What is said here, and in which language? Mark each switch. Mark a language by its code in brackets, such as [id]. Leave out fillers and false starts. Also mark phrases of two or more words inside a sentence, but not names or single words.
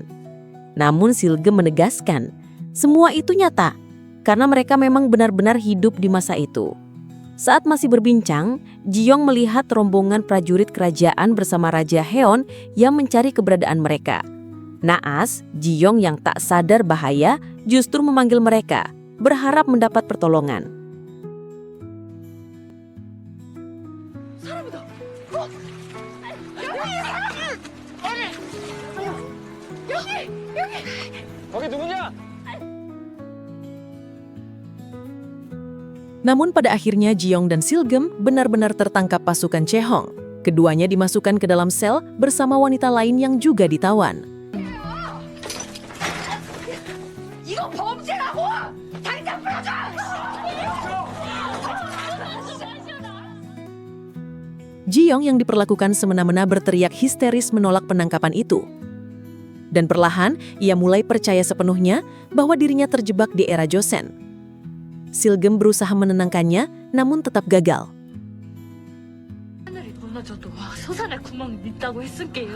[id] Namun Silgem menegaskan, semua itu nyata, karena mereka memang benar-benar hidup di masa itu. Saat masih berbincang, Jiyong melihat rombongan prajurit kerajaan bersama Raja Heon yang mencari keberadaan mereka. Naas, Jiyong yang tak sadar bahaya justru memanggil mereka, berharap mendapat pertolongan. [ko] 사람이다. 거기 누구냐? [id] Namun pada akhirnya Jiyong dan Silgem benar-benar tertangkap pasukan Chaehong. Keduanya dimasukkan ke dalam sel bersama wanita lain yang juga ditawan. [ko] 이거 범죄라고! 당장 풀어줘! [id] Jiyong yang diperlakukan semena-mena berteriak histeris menolak penangkapan itu. Dan perlahan ia mulai percaya sepenuhnya bahwa dirinya terjebak di era Joseon. Silgem berusaha menenangkannya, namun tetap gagal. [ko] 하늘이 무너져도 솟아날 구멍이 있다고 했을게요.